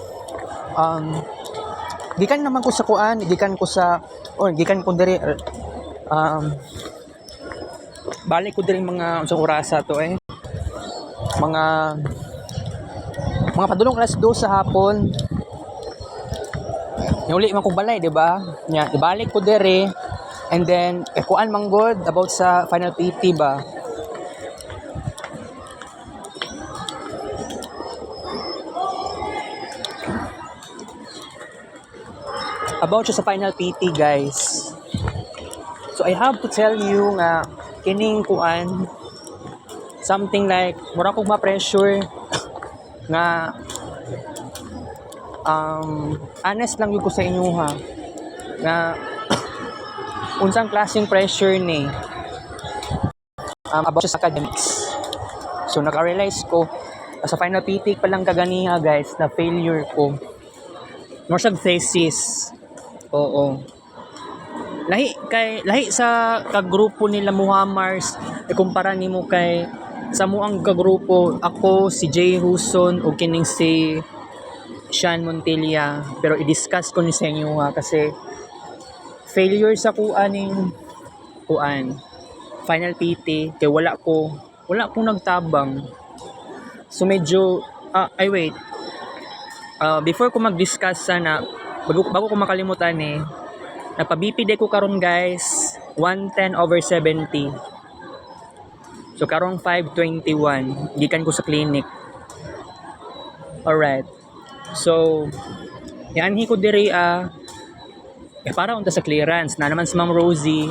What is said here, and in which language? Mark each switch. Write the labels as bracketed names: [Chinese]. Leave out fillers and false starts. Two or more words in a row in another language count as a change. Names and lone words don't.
[Cebuano] Gikan naman ko sa kuan, gikan ko diri balik ko diri mga sa orasa to mga padulong alas 2 sa hapon. Uli man kong balay, di ba? Nya, ibalik ko diri [English] and then [Cebuano] kuan man god about sa [English] final PT [Cebuano] ba. [English] About sa final PT guys. So I have to tell you [Cebuano] nga kining kuan [English] something like [Cebuano] mura kog ma-pressure nga honest lang yun ko sa inyo ha nga unsang klaseng pressure ni about sa academics. So naka-realize ko sa [English] final PT [Cebuano] pa lang kaganiha guys na failure ko. More sa thesis. Oo. Lahi sa kagrupo nila Muhammars ikumpara nimo kay sa muang kagrupo ako si Jay Huson o kining si Sean Montilla, pero i-discuss ko ni sa inyo ha kasi failure sa kuan [English] final PT [Cebuano] kay wala akong nagtabang. So medyo before ko mag-discuss sana bago ko makalimutan napa-BP ko karon guys 110/70. So karong 5:21 gikan ko sa clinic. Alright. So yanhi ko diri para unta sa clearance na naman si Ma'am Rosie.